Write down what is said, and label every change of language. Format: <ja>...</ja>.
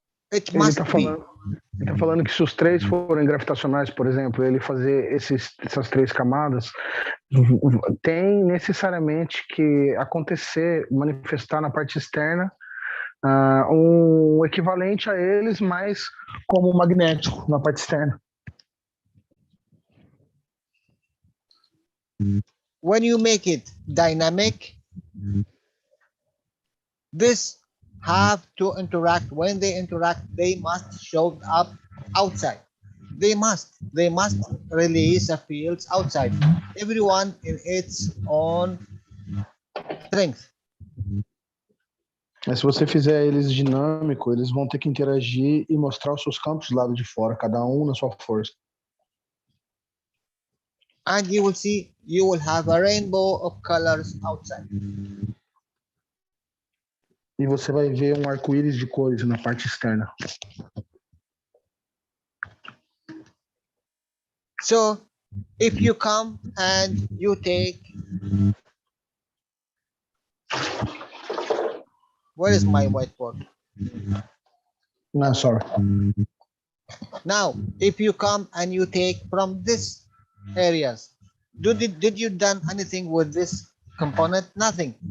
<pt>Ele está falando que se os três forem gravitacionais, por exemplo, ele fazer essas três camadas, tem necessariamente que acontecer, manifestar na parte externa um equivalente a eles, mas como magnético na parte externa.</pt> <en>When you make it dynamic, this have to interact. When they interact, they must show up outside. They must release the fields outside. Everyone in its own strength.</en> <pt>Mas se você fizer eles dinâmico, eles vão ter que interagir e mostrar os seus campos do lado de fora, cada um na sua força.</pt> <en>And you will see, you will have a rainbow of colors outside.</en> <pt>E você vai ver um arco-íris de cores na parte externa.</pt> <en>So if you come and you take, where is my whiteboard? No, sorry. Now, if you come and you take from this areas, did you done anything with this component? Nothing.</en>